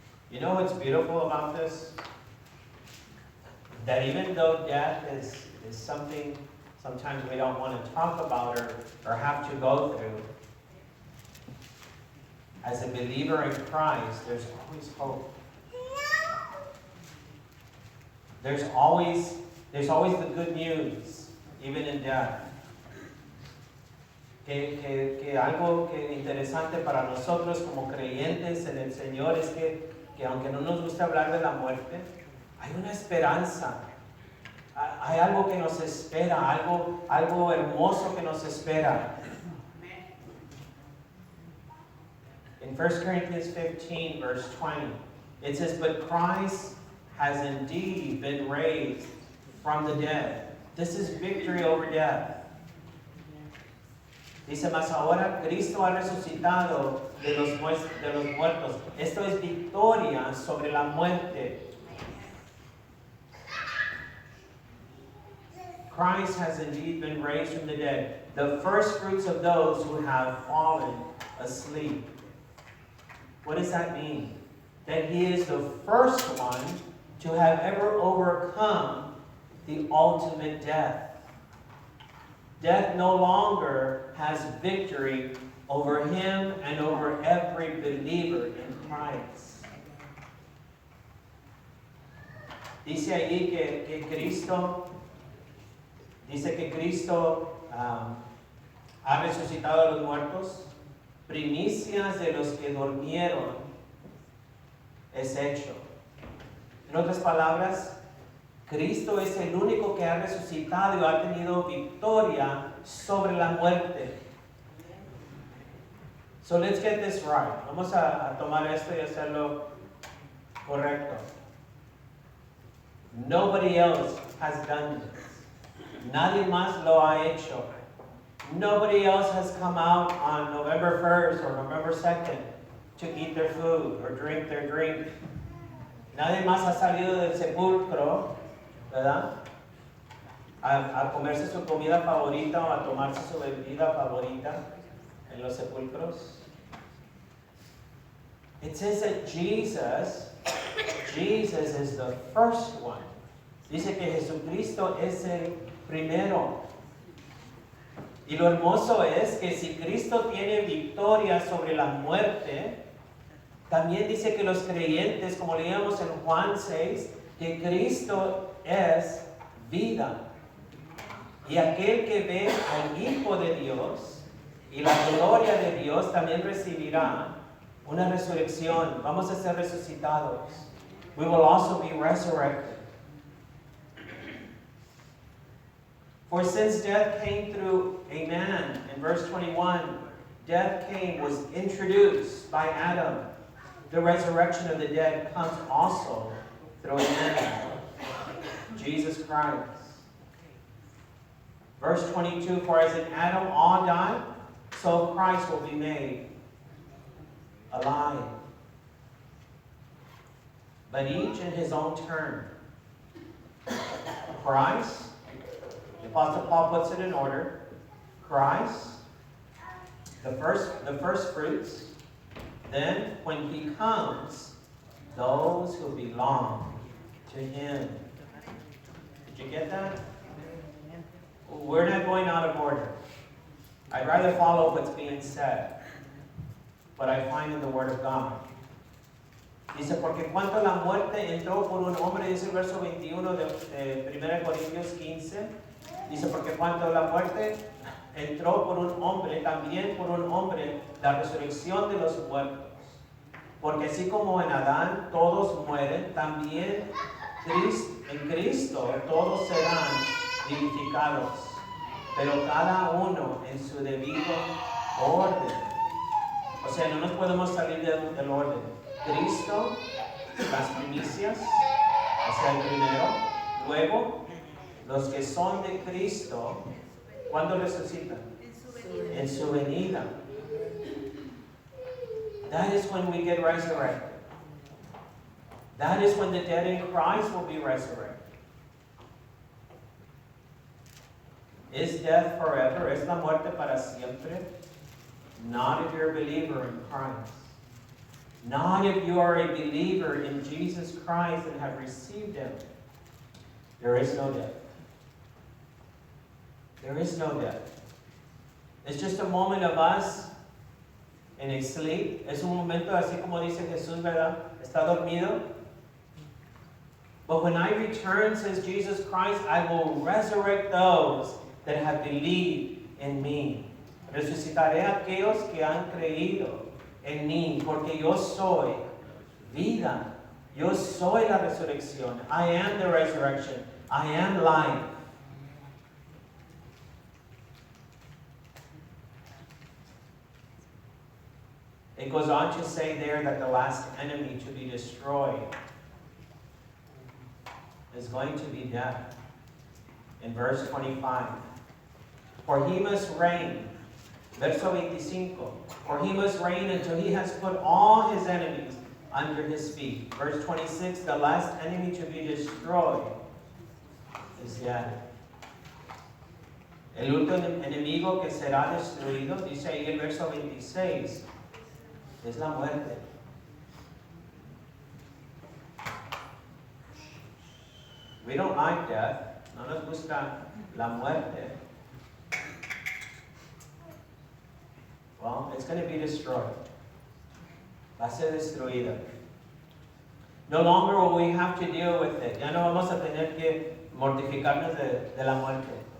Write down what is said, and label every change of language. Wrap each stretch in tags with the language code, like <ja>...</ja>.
<en>You know what's beautiful about this? That even though death is something sometimes we don't want to talk about or have to go through, as a believer in Christ, there's always hope. There's always the good news, even in death.</en> <es>Que algo que interesante para nosotros como creyentes en el Señor es que aunque no nos gusta hablar de la muerte, hay una esperanza. Hay algo que nos espera, algo hermoso que nos espera.</es> <en>In 1 Corinthians 15, verse 20, it says, "But Christ has indeed been raised from the dead." This is victory over death.</en> <es>Dice, mas ahora Cristo ha resucitado de los muertos. Esto es victoria sobre la muerte.</es> <en>Christ has indeed been raised from the dead, the first fruits of those who have fallen asleep. What does that mean? That He is the first one to have ever overcome the ultimate death. Death no longer has victory over Him and over every believer in Christ.</en> <es>Dice allí que Cristo ha resucitado a los muertos, primicias de los que durmieron es hecho. En otras palabras, Cristo es el único que ha resucitado y ha tenido victoria sobre la muerte.</es> <en>So let's get this right.</en> <es>Vamos a tomar esto y hacerlo correcto.</es> <en>Nobody else has done this.</en> <es>Nadie más lo ha hecho.</es> <en>Nobody else has come out on November 1st or November 2nd to eat their food or drink their drink.</en> <es>Nadie más ha salido del sepulcro, ¿verdad? A comerse su comida favorita o a tomarse su bebida favorita en los sepulcros.</es> <en>It says that Jesus is the first one.</en> <es>Dice que Jesucristo es el primero. Y lo hermoso es que si Cristo tiene victoria sobre la muerte, también dice que los creyentes, como leíamos en Juan 6, que Cristo es vida. Y aquel que ve al Hijo de Dios y la gloria de Dios también recibirá una resurrección. Vamos a ser resucitados.</es> <en>We will also be resurrected. For since death came through a man, in verse 21, death was introduced by Adam. The resurrection of the dead comes also through a man, Jesus Christ. Verse 22, for as in Adam all died, so Christ will be made alive. But each in his own turn. Christ, the Apostle Paul puts it in order. Christ, the first fruits. Then, when he comes, those who belong to him. Did you get that? We're not going out of order. I'd rather follow what's being said, what I find in the Word of God.</en> <es>Dice, porque cuanto la muerte entró por un hombre, dice el verso 21 de 1 Corintios 15, dice, porque cuanto la muerte entró por un hombre, también por un hombre la resurrección de los muertos. Porque así como en Adán todos mueren, también en Cristo todos serán vivificados, pero cada uno en su debido orden. O sea, no nos podemos salir del orden. Cristo, las primicias, o sea, el primero. Luego, los que son de Cristo, ¿cuándo resucitan? En su venida.</es> <en>That is when we get resurrected. That is when the dead in Christ will be resurrected. Is death forever?</en> <es>¿Es la muerte para siempre?</es> <en>Not if you're a believer in Christ. Not if you are a believer in Jesus Christ and have received Him. There is no death. There is no death. It's just a moment of us in a sleep.</en> <es>Es un momento así como dice Jesús, ¿verdad? Está dormido.</es> <en>But when I return, says Jesus Christ, I will resurrect those that have believed in me.</en> <es>Resucitaré a aquellos que han creído en mí, porque yo soy vida. Yo soy la resurrección.</es> <en>I am the resurrection. I am life. It goes on to say there that the last enemy to be destroyed is going to be death. In verse 25. For he must reign.</en> <es>Verso 25.</es> <en>For he must reign until he has put all his enemies under his feet. Verse 26. The last enemy to be destroyed is death.</en> <es>El último enemigo que será destruido, dice ahí el verso 26, es la muerte.</es> <en>We don't like death.</en> <es>No nos gusta la muerte.</es> <en>Well, it's going to be destroyed.</en> <es>Va a ser destruida.</es> <en>No longer will we have to deal with it.</en> <es>Ya no vamos a tener que mortificarnos de la muerte.</es>